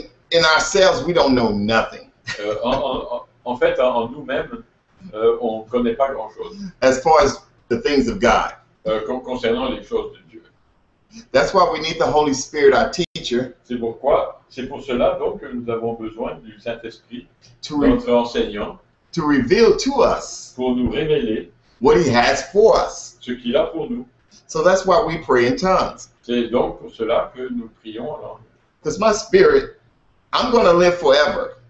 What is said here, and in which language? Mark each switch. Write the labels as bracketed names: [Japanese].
[English] In ourselves, we don't know nothing [French] En fait, en nous-mêmes, on ne connaît pas grand-chose [English] as far as the things of God. [French] Concernant les choses de Dieu. [English] That's why we need the Holy Spirit, our teacher, [French] C'est pour cela donc que nous avons besoin du Saint-Esprit, [English] to [French] notre enseignant, [English] reveal to us [French] pour nous révéler [English] what He has for us. [French] ce qu'il a pour nous. [English] So that's why we pray in tongues. [French] C'est donc pour cela que nous prions en langue. [English] Because my spirit, I'm going to live forever.